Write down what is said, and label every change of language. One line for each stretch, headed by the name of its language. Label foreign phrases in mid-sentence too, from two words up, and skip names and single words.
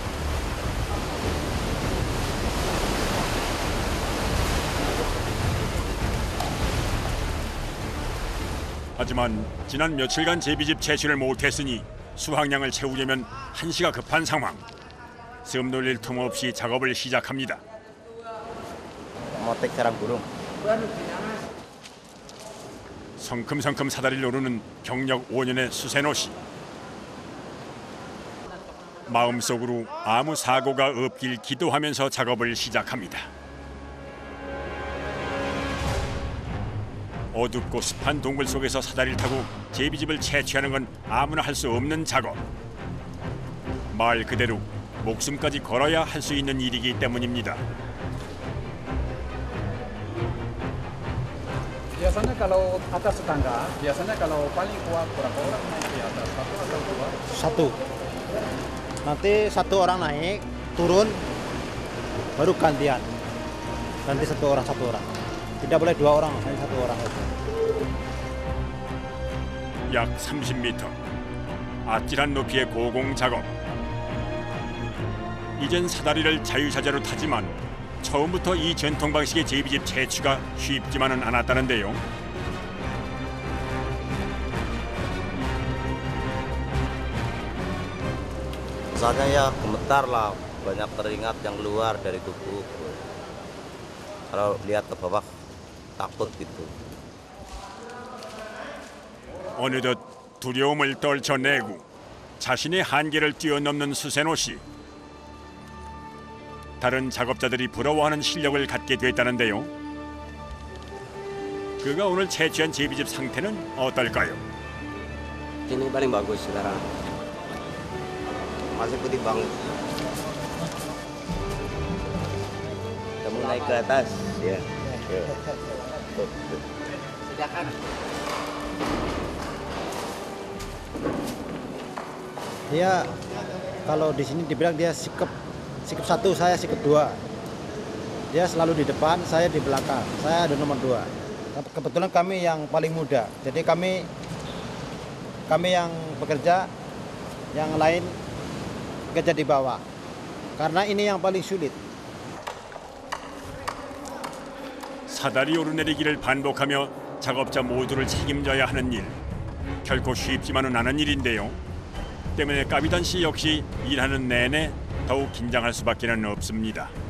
Korean: 하지만 지난 며칠간 제비집 채취를 못했으니 수확량을 채우려면 한시가 급한 상황. 숨 돌릴 틈 없이 작업을 시작합니다.
Indonesian: Motek sarang burung.
Korean: 성큼성큼 사다리를 오르는 경력 5년의 수세노 씨. 마음속으로 아무 사고가 없길 기도하면서 작업을 시작합니다. 어둡고 습한 동굴 속에서 사다리를 타고 제비집을 채취하는 건 아무나 할 수 없는 작업. 말 그대로 목숨까지 걸어야 할 수 있는 일이기 때문입니다.
Indonesian: biasanya kalau atas tangga, biasanya kalau paling kuat berapa orang naik di atas? 1 atau 2? 1. Nanti 1 orang naik, turun, baru gantian. Ganti 1 orang. Tidak boleh 2 orang, hanya 1 orang saja.
Korean: 약 30m. 아찔한 높이의 고공 작업. 이젠 사다리를 자유자재로 타지만 처음부터 이 전통 방식의 제비집 채취가 쉽지만은 않았다는데요.
Indonesian: Rasanya ya gemetar lah, banyak keringat yang keluar dari tubuh. Kalau lihat ke bawah takut gitu.
Korean: 어느덧 두려움을 떨쳐내고 자신의 한계를 뛰어넘는 수세노 씨. 다른 작업자들이 부러워하는 실력을 갖게 됐다는데요. 그가 오늘 채취한 제비집 상태는 어떨까요?
Indonesian: Ini paling bagus sekarang. Masih putih banget. Kamu naik ke atas ya. Silakan. Dia kalau di sini dibilang dia sikap satu, saya sikap dua. Dia selalu di depan, saya di belakang. Saya ada nomor 2. Kebetulan kami yang paling muda, jadi kami yang bekerja, yang lain bekerja di bawah. Karena ini yang paling sulit.
Korean: 사다리 오르내리기를 반복하며 작업자 모두를 책임져야 하는 일. 결코 쉽지만은 않은 일인데요. 때문에 까비단 씨 역시 일하는 내내 더욱 긴장할 수밖에는 없습니다.